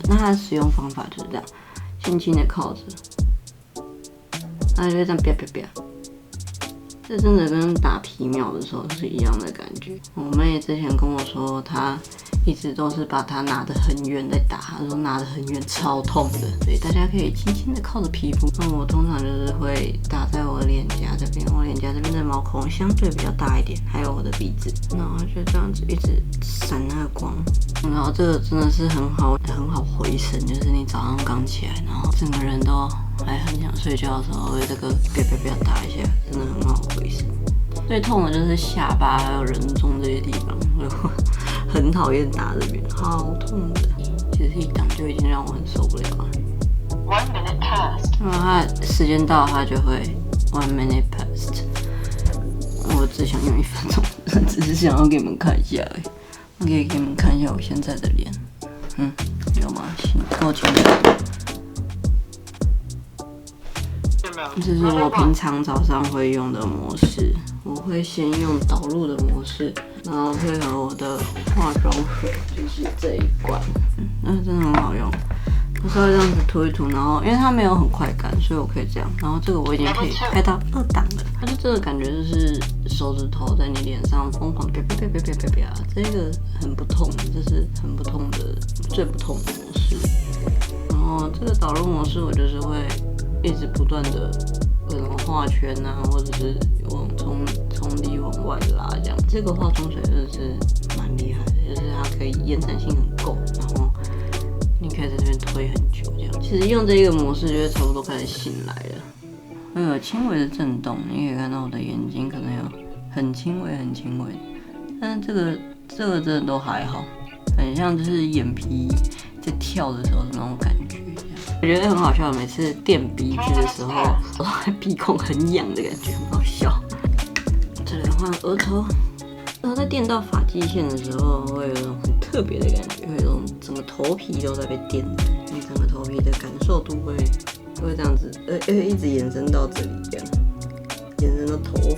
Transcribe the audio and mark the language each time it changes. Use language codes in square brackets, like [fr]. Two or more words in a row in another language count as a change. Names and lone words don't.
[zh] 那它的使用方法就是這樣，輕輕的靠着，它就會這樣啪啪啪。這真的跟打皮秒的時候是一樣的感覺。我妹之前跟我說，她一直都是把它拿得很遠在打，她說拿得很遠超痛的，所以大家可以輕輕的靠着皮膚。那我通常就是會打在我的臉頰這邊，我臉頰這邊的毛孔相對比較大一點，還有我的鼻子，然後就這樣子一直閃那個光，然後這個真的是很好回神，就是你早上剛起來，然後整個人都還很想睡覺的時候，這個啪打一下，真的很好回神。最痛的就是下巴還有人中這些地方，我很討厭打這邊，好痛的。其實一擋就已經讓我很受不了了。 [en] 1 minute passed。 [zh] 然後它時間到，它就會 [en] 1 minute passed。 [zh] 我只想用1分鐘，只是想要給你們看一下而已。我可以給你們看一下我現在的臉，有嗎？夠清楚。這是我平常早上會用的模式，我會先用導入的模式，然後配合我的化妝水，就是這一罐，那真的很好用。我稍微這樣子塗一塗，然後因為它沒有很快乾，所以我可以這樣。然後這個我已經可以開到2檔了，它就這個感覺就是手指頭在你臉上瘋狂啪，這個很不痛，這是很不痛的最不痛的模式。然後這個導入模式我就是會一直不断的各種畫圈啊，或者是從裡往外拉這樣。這個化妝水真的是蠻厲害的，就是它可以延展性很夠，然後你可以在這邊推很久這樣。其實用這個模式就會差不多開始醒來了，會有輕微的震動，你可以看到我的眼睛可能有很輕微的，但是這個真的都還好，很像就是眼皮在跳的時候的那種感覺。我覺得很好笑，每次墊鼻子的時候，我鼻孔很癢的感覺，很好笑。再來換額頭，然後在墊到髮際線的時候，會有一種很特別的感覺，會有一種整個頭皮都在被墊的，你整個頭皮的感受度會這樣子，一直延伸到這裡邊，延伸到頭髮。